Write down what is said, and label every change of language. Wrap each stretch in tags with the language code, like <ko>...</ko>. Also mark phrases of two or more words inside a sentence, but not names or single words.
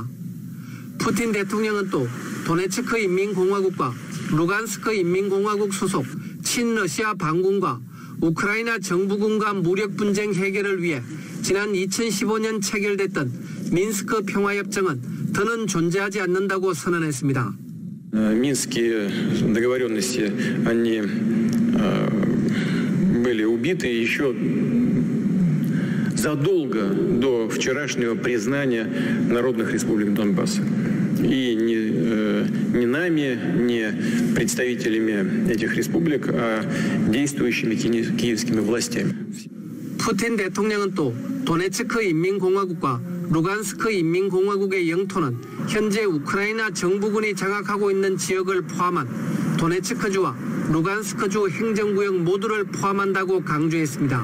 <ko>푸틴 대통령은 또 도네츠크 인민공화국과 루간스크 인민공화국 소속 친러시아 반군과 우크라이나 정부군과 무력 분쟁 해결을 위해 지난 2015년 체결됐던 민스크 평화협정은 더는 존재하지 않는다고 선언했습니다.</ko> <ru>Минские договоренности, они были убиты еще задолго до вчерашнего признания народных республик Донбасса. И не нами, не представителями этих республик, а действующими киевскими властями.</ru> <ko>푸틴 대통령은 또 도네츠크 인민공화국과 루간스크 인민공화국의 영토는 현재 우크라이나 정부군이 장악하고 있는 지역을 포함한 도네츠크주와 루간스크주 행정구역 모두를 포함한다고 강조했습니다.</ko>